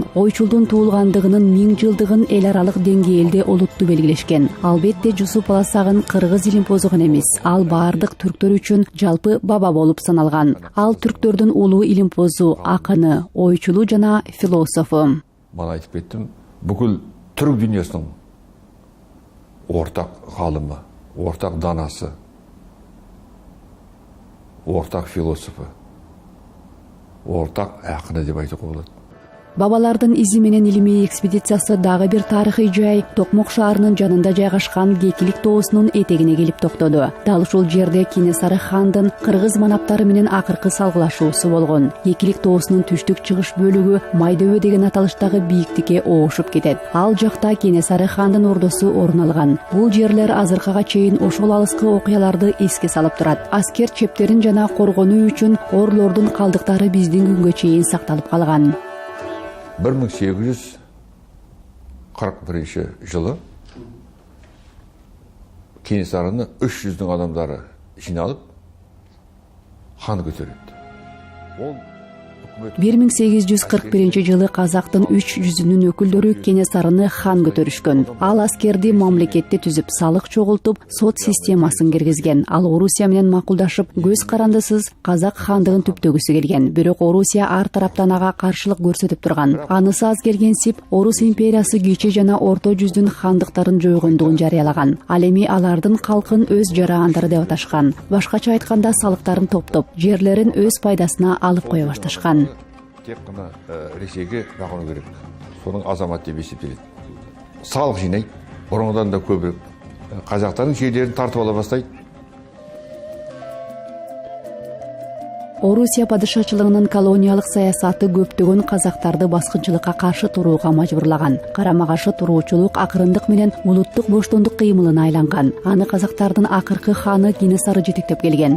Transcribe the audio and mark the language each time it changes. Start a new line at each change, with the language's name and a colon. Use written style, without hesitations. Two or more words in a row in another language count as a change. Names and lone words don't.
Kyrgyz: Ойчулдун туулгандыгынын 1000 жылдыгын эл аралык деңгээлде олуттуу белгилешкен. Албетте Жусуп Баласагын кыргыз илимпозу гана эмес, ал баардык түрктөр үчүн жалпы баба болуп саналган. Ал түрктөрдүн улуу илимпозу, акыны, ойчулу жана философу.
Kazakh: Бана айтып кеттім, бүкіл түрік дүниесінің ортақ ғалымы, ортақ данасы, ортақ философы, ортақ ақыны деп айтуға болады.
Kyrgyz: Бабалардын изи менен илимий экспедициясы дагы бир тарыхый жай Токмок шаарынын жанында жайгашкан Гекилик тоосунун этегине келип токтоду. Дал ушул жерде Кенесары хандын кыргыз манаптары менен акыркы салгылашуусу болгон. Гекилик тоосунун түштүк чыгыш бөлүгү Майдөбө деген аталыштагы бийиктикке оошуп кетет. Ал жакта Кенесары хандын ордосу орун алган. Бул жерлер азыркыга чейин ошол алыскы окуяларды эске салып турат. Аскер чептерин жана коргонуу үчүн орлордун калдыктары биздин күнгө чейин сакталып калган.
Kazakh: 1841 жылы Кенесарыны 300-дің адамдары жиналып хан көтереді. Ол
Kyrgyz: 1841 жылы казактын 300-үнүн өкүлдөрү Кенесарыны хан көтөрүшкөн. Ал аскерди мамлекетти түзүп, салык чогултуп, сот системасын киргизген. Ал Орусия менен макулдашып, көз карандысыз казак хандыгын түптөгүсү келген. Бирок Орусия ар тараптан ага каршылык көрсөтүп турган. Анысы аз келгенсип, Орус империясы кичи жана орто жүздүн хандыктарын жойгондугун жарыялаган. Ал эми алардын калкын өз жараандары деп аташкан. Башкача айтканда салыктарын топтоп, жерлерин өз пайдасына алып кое башташкан.
Kazakh: Тек қана Ресейге бағыну керек. Соның азамат деп есептеледі. Салық жинайды, бұрынғыдан да көбірек. Қазақтардың жерлерін тартып ала бастайды.
Kyrgyz: Орусия падышачылыгынын колониялык саясаты көптөгөн казактарды баскынчылыкка каршы турууга мажбурлаган. Карама-каршы туруучулук акырындык менен улуттук боштондук кыймылына айланган. Аны казактардын акыркы ханы Кенесары жетектеп келген.